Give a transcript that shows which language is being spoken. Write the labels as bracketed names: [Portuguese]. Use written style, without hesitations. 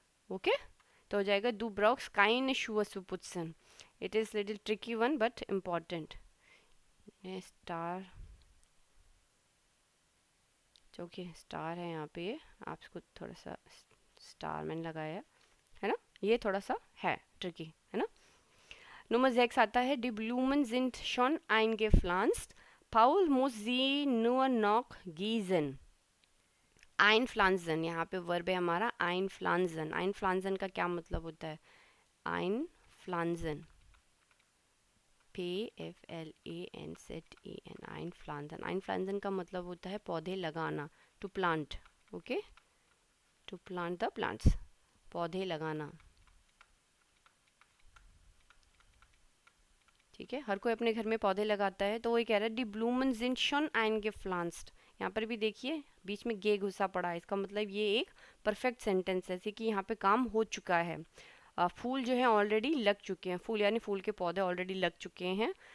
[Hindi] Okay, तो हो जाएगा [German] दू ब्रॉक्स काइन शूअ सुपुत्सन। [English] It is little tricky one but important. [Hindi] Star, okay star है यहाँ पे, आप इसको थोड़ा सा स्टार मैंने लगाया है ना, ये थोड़ा सा है ट्रिकी है ना। [German] Nummer 6 [Hindi] आता है, [German] die Blumen sind schon eingepflanzt. Paul muss sie nur noch gießen. [Hindi] Einpflanzen, यहाँ पे वर्ब है हमारा einpflanzen. Einpflanzen का क्या मतलब होता है, einpflanzen, P-F-L-A-N-Z-E-N, einpflanzen. Einpflanzen का मतलब होता है पौधे लगाना, [English] to plant. Okay, to plant the plants, [Hindi] पौधे लगाना। ठीक है, हर कोई अपने घर में पौधे लगाता है, तो वही कह रहा है [German] डी ब्लूमन sind schon eingepflanzt। [Hindi] यहाँ पर भी देखिए बीच में गे घुसा पड़ा है, इसका मतलब ये एक परफेक्ट सेंटेंस है कि यहाँ पे काम हो चुका है। फूल जो है ऑलरेडी लग चुके हैं, फूल यानी फूल के पौधे ऑलरेडी लग चुके हैं।